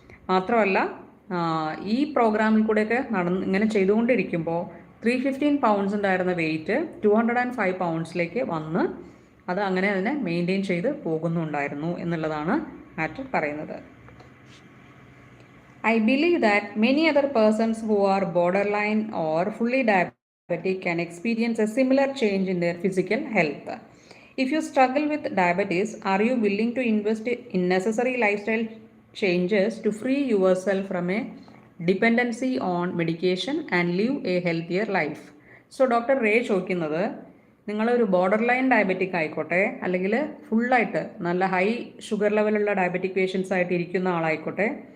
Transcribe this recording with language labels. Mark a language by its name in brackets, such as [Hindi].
[Malayalam] മാത്രമല്ല ഈ പ്രോഗ്രാമിൽ കൂടെയൊക്കെ ഇങ്ങനെ ചെയ്തുകൊണ്ടിരിക്കുമ്പോൾ 315 പൗണ്ട്സ് ഉണ്ടായിരുന്ന വെയിറ്റ് 205 പൗണ്ട്സിലേക്ക് വന്ന് അത് അങ്ങനെ അതിനെ മെയിൻറ്റെയിൻ ചെയ്ത് പോകുന്നുണ്ടായിരുന്നു എന്നുള്ളതാണ് മാറ്റ് പറയുന്നത്. [English] I believe that many other persons who are borderline or fully diabetic can experience a similar change in their physical health. If you struggle with diabetes, are you willing to invest in necessary lifestyle changes to free yourself from a dependency on medication and live a healthier life? So, Dr. [Malayalam] Ray ചോദിക്കുന്നത് നിങ്ങളൊരു border line diabetic ആയിക്കോട്ടെ അല്ലെങ്കിൽ ഫുള്ളായിട്ട് നല്ല high sugar ലെവലുള്ള diabetic patients ആയിട്ട് ഇരിക്കുന്ന ആളായിക്കോട്ടെ,